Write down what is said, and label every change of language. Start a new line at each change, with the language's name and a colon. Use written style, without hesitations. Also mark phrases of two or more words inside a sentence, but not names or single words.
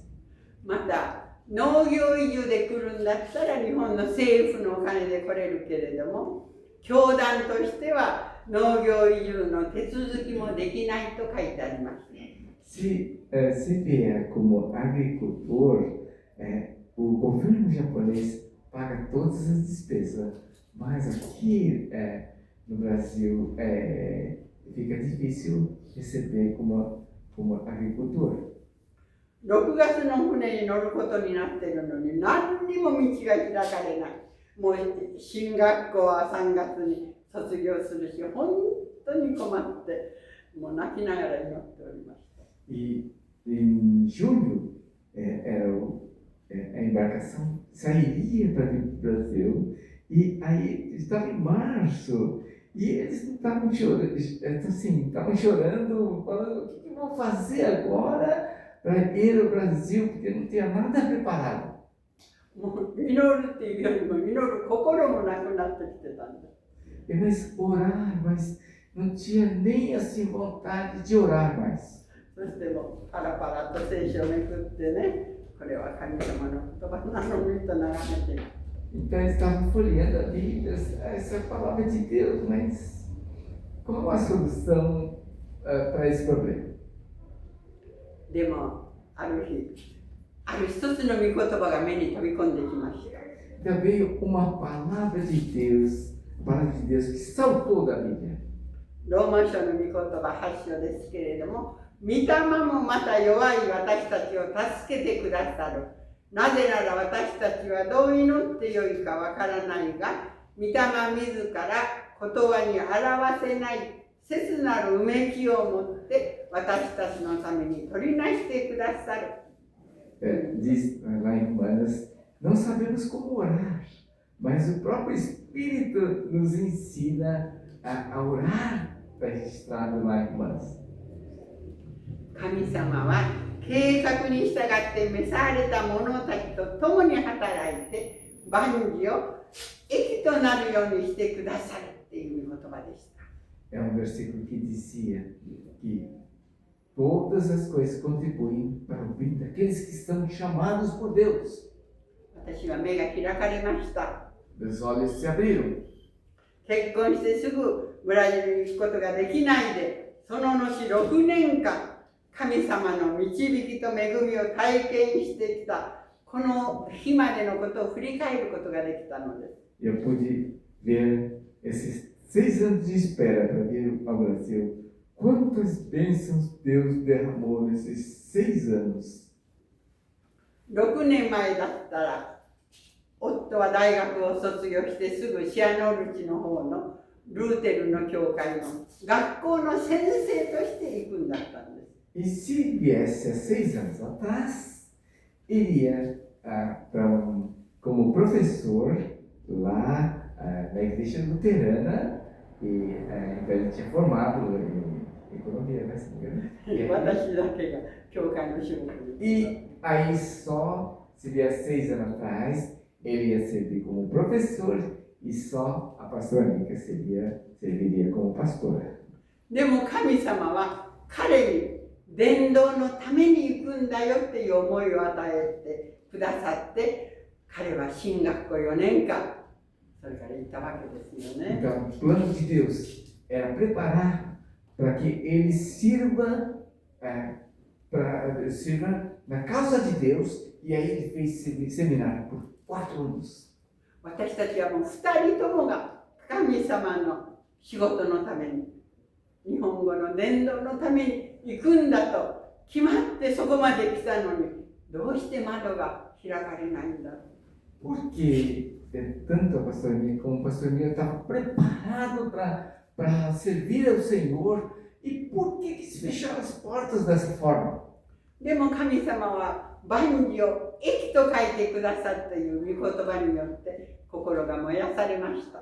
Japanese: また農業移住で来るんだったら日本の政府のお金で来れるけれども、教団としては農業移住の手続きもできないと書いてあります。
Portuguese: Se vier como agricultor, o governo japonês paga todas as despesas, mas aqui no Brasil fica difícil receber como agricultor.
Japanese: 6 月の船に乗ることになっているのに何にも道が開かれない。もう進学校は3月に卒業するし、本当に困ってもう泣きながら祈っておりました。
Portuguese: E em julho a embarcação sairia para o Brasil e aí estava em março e eles estavam chorando, falando o que vão fazer agora para ir ao Brasil, porque não tinha nada preparado.
Japanese: もう祈るっていうよりも祈る心もなくなってきてたんです。
Portuguese: Mas orar, mas não tinha nem assim vontade de orar mais.
Japanese: そしてもパラパラと聖書をめくってね、これは神様の言葉なのにと眺めて。
Portuguese: Então eles estavam folheando a Bíblia, essa é a palavra de Deus, mas qual a solução para esse problema?
Japanese: でもある一つの御言葉が目に飛び込んできました。
Portuguese: Então veio uma palavra de Deus que saltou da Bíblia.
Japanese: ローマ書の御言葉8章ですけれども、御霊もまた弱い私たちを助けてくださる。なぜなら私たちはどう祈ってよいかわからないが、御霊自ら言葉に表せない切なるうめきを持って私たちのために取りなしてくださる。
Portuguese: Diz lá em Romanos, não sabemos como orar, mas o próprio Espírito nos ensina a orar, está registrado lá em Romanos.
Japanese: 神様は計画に従って召された者たちと共に働いて万事を益となるようにしてくださるっていう言葉でした。
Portuguese: É versículo que dizia que todas as coisas contribuem para o bem daqueles que estão chamados por Deus.
Japanese: 私は目が開かれました。
Portuguese: Meus olhos se abriram.
Japanese: 結婚してすぐブラジルに行くことができないで、その後6年間、神様の導きと恵みを体験してきた、この日までのことを振り返ることができたのです。
Portuguese: Eu pude ver esses 6 anos de espera para vir ao Brasil. Quantas bênçãos Deus derramou nesses 6 anos.
Japanese: 6 年前だったら、夫は大学を卒業してすぐシアノルチの方のルーテルの教会の学校の先生として行くんだったんです。
Portuguese: E se viesse há 6 anos atrás, iria como professor lá na igreja luterana, e então ele tinha formado em economia, né?
Japanese: 私だけが教会の仕事に。
Portuguese: E aí só, se viesse 6 anos atrás, ele ia servir como professor e só a pastora Nica serviria como pastora.
Japanese: でも神様は彼に伝道のために行くんだよっていう思いを与えてくださって、彼は進学校4年間、それから行ったわけですよね。
Portuguese: Então, o plano de Deus era preparar para que ele sirva na causa de Deus, e aí ele fez seminário por 4 anos.
Japanese: 私たちはもう2人ともが神様の仕事のために、日本語の伝道のために行くんだと決まってそこまで来たのに、どうして窓が開かれないんだろう。
Portuguese: Porque tanto a pastora Nica como o pastor Mia estavam preparados para servir ao Senhor, e por que se fecharam as portas dessa forma?
Japanese: でも神様は万事を益と書いてくださるという御言葉によって心が燃やされました。